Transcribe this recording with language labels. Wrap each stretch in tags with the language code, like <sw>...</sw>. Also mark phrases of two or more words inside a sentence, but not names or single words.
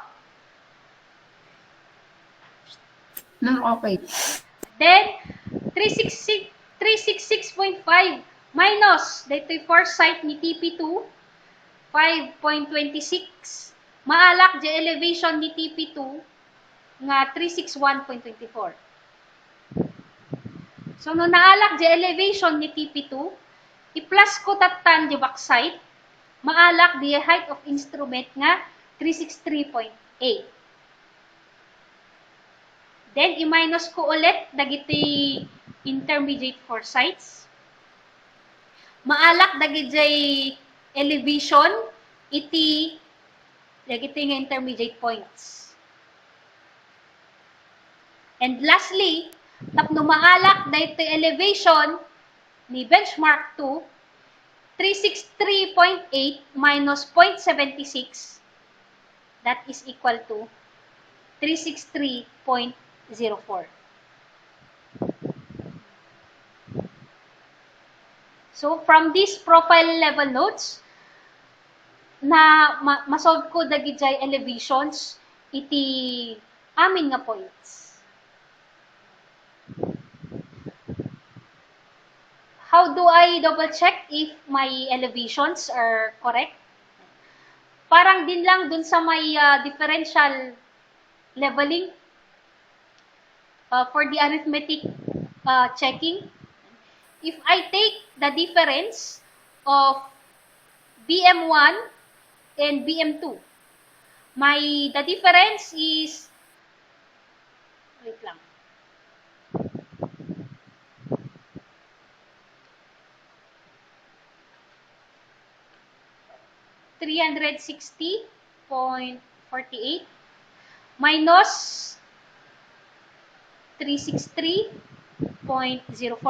<en>Ma'am, okay.</en> <ilo>Then, 366.5 minus dito'y foresight ni TP2, 5.26. Maalak di elevation ni TP2 nga 361.24. So, no naalak di elevation ni TP2, i-plus ko tatan di backside, maalak di</ilo> <en>height of instrument</en> <ilo>nga 363.8. Then, i-minus ko ulit dagiti</ilo> <en>intermediate foresights.</en> <ilo>Maalak dagiti elevation iti dagiti nga</ilo> <en>intermediate points. And lastly,</en> <ilo>tapno maalak dagiti elevation ni benchmark 2, 363.8 minus 0.76,</ilo> <en>that is equal to</en> <ilo>363.04.</ilo> <en>So, from these profile level notes,</en> <ilo>na masolve ko dagijay elevations iti amin nga points.</ilo> <en>How do I double check if my elevations are correct?</en> <tl>Parang din lang dun sa may</tl> <en>differential leveling for the arithmetic checking. If I take the difference of BM1 and BM2, the difference is, wait lang, $360.48 minus 363.04.</en>